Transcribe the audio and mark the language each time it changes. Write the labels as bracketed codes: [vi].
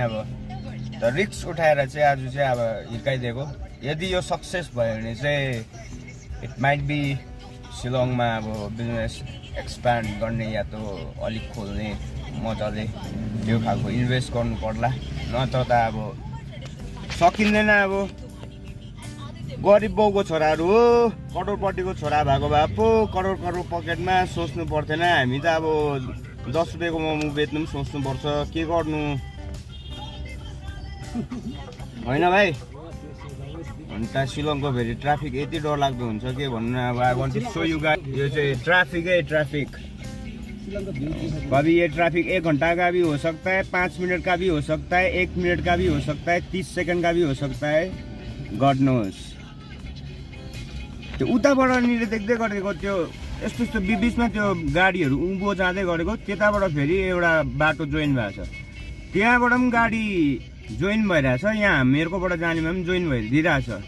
[ne] अब त रिस्क उठाएर चाहिँ आज चाहिँ अब हिर्काइदिएको। यदि यो सक्सेस भयो भने चाहिँ [en] it might be [ne] शिलङमा अब बिजनेस एक्सप्यान्ड गर्ने या त अलिक खोल्ने मजाले त्यो खालको इन्भेस्ट गर्नु पर्ला, नत्र त अब सकिँदैन। अब गरिब बाउको छोराहरू हो, करोडपतिको छोरा भएको भए पो करोड पकेटमा सोच्नु पर्थेन। हामी त अब 10 रुपियाँको मोमो बेच्नु पनि सोच्नुपर्छ, के गर्नु होइन भाइ। अन्त शिलङको फेरि ट्राफिक यति डरलाग्दो हुन्छ के भन्नु। [hi] अब [en] I want to show you guys, [ne] यो चाहिँ ट्राफिक। [hi] कभी ये ट्रैफिक 1 घंटा का भी हो सकता है, 5 मिनट का भी हो सकता है, 1 मिनट का भी हो सकता है, 30 सेकंड का भी हो सकता है, [en] God knows. [ne] त्यो उताबाट निले देख्दै गरेको त्यो यस्तो बिचमा त्यो गाडीहरू उँभो जाँदै गरेको, त्यताबाट फेरि एउटा बाटो जोइन भएको छ, त्यहाँबाट पनि गाडी जोइन भइरहेछ, यहाँ हामीहरुकोबाट जानेमा पनि जोइन भइदिरहेछ।